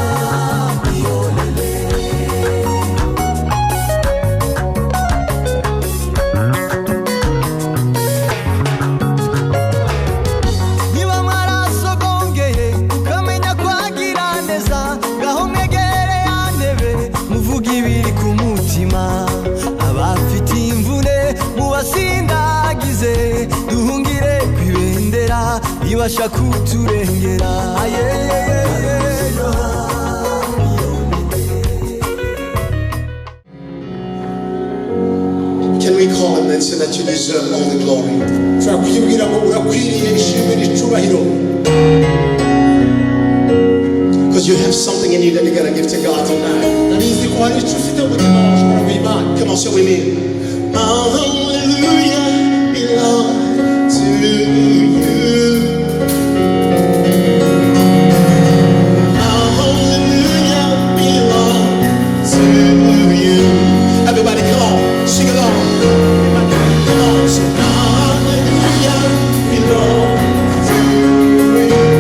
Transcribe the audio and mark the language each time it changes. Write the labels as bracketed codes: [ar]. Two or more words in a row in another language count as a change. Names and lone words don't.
[rw] Niba mwarasogongeye ukamenya kwagira neza, ngaho mwegere ya ntebe muvuge ibiri ku mutima. Abafite imvune mubasindagize, duhungire kwibendera ribasha kuturengera. [en] Can we call and mention that you deserve all the glory? [rw] Turakwibwira ngo urakwiriye ishimwe n'icubahiro. [en] Because you have something in you that you gotta give to God tonight. [rw] Ndabizi ko hari icyo ufite mu mutima wawe ushobora guhimana. [en] Come on, say with me. My hallelujah belongs to you. My hallelujah belongs to you. Everybody come on, sing along. Come on, say my hallelujah belongs to you.